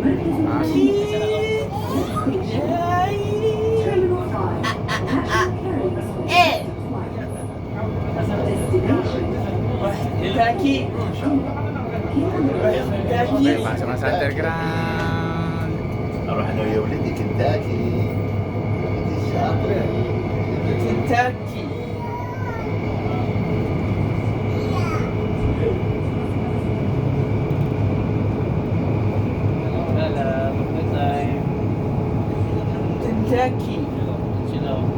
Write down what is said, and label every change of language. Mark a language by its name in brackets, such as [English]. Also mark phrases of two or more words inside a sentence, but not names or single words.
[Filipino] Isa na ako. Okay, pasok na sa underground. [Arabic] اروح انا ويا ولدي كنتاكي ولدي الشاطر [Filipino] Kentucky. Wala, [English] good time. [Filipino] Kentucky. Sila.